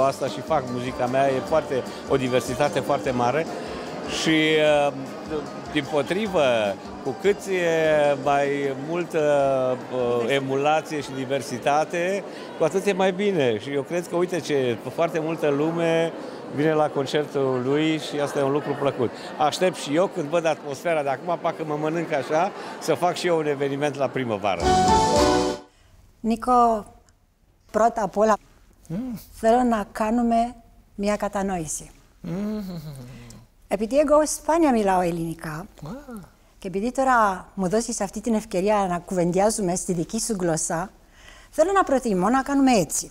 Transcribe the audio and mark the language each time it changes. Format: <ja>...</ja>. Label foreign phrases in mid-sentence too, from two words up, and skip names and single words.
<ro>asta și fac, muzica mea e o diversitate foarte mare și dimpotrivă, cu cât e mai multă emulație și diversitate, cu atât e mai bine. Și eu cred că, uite ce, foarte multă lume vine la concertul lui și asta e un lucru plăcut. Aștept și eu, când văd atmosfera de acum, parcă mă mănânc așa, să fac și eu un eveniment la primăvară.</ro> <el>Νίκο, πρώτα απ' όλα θέλω να κάνουμε μια κατανόηση. Επειδή εγώ σπάνια μιλάω ελληνικά και επειδή τώρα μου δώσεις αυτή την ευκαιρία να κουβεντιάζουμε στη δική σου γλώσσα, θέλω να προτιμώ να κάνουμε έτσι.</el>